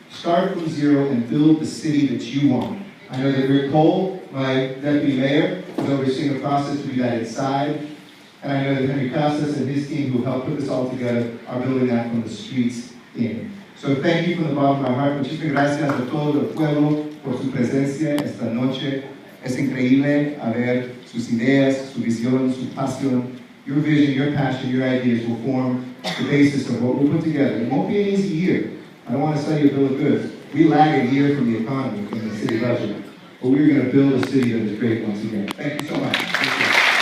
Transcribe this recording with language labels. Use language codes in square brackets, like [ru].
[en] Start from zero and build the city that you want. I know that Rick Cole, my deputy mayor, is overseeing a process to do that inside. And I know that Henry Casas and his team who helped put this all together are building that from the streets in. So thank you from the bottom of my heart. [es] Muchísimas gracias a todo el pueblo por su presencia esta noche. Es increíble ver sus ideas, su visión, su pasión. [en] Your vision, your passion, your ideas will form the basis of what we'll put together. It won't be an easy year. I don't want to sell you a bill of goods. We lag a year from the economy in the city budget. But we're going to build a city that is great once again. Thank you so much.